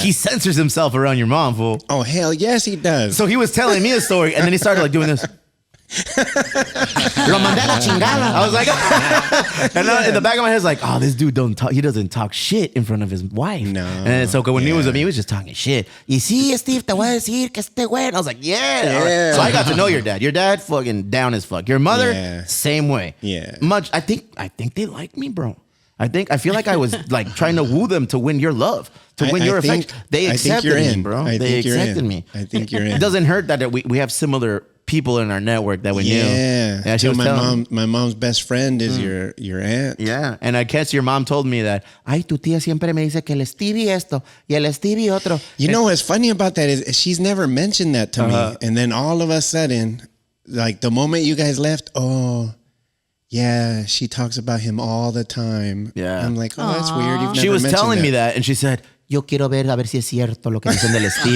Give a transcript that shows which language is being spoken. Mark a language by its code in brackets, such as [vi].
[en] He censors himself around your mom, fool. Oh, hell yes, he does. So he was telling me a story and then he started like doing this. [es] Lo mandé a la chingada. [en] I was like, and in the back of my head, I was like, oh, this dude don't talk. He doesn't talk shit in front of his wife. No. And so when he was with me, he was just talking shit. [es] Y sí, Steve, te voy a decir que este güey. [en] And I was like, yeah. So I got to know your dad. Your dad fucking down as fuck. Your mother, same way. Yeah. I think they like me, bro. I feel like I was like trying to woo them to win your love, to win your affection. They accepted me, bro. They accepted me. I think you're in. It doesn't hurt that we have similar people in our network that we knew. Yeah, she was my mom's best friend is your aunt. Yeah, and I guess your mom told me that, [es] ay, tu tía siempre me dice que el Stevie esto y el Stevie otro. [en] You know what's funny about that is she's never mentioned that to me. And then all of a sudden, like the moment you guys left, yeah, she talks about him all the time. Yeah. I'm like, that's weird. You've never she was telling that. me that, and she said, [es] yo quiero ver a ver si es cierto lo que dicen del Stevie.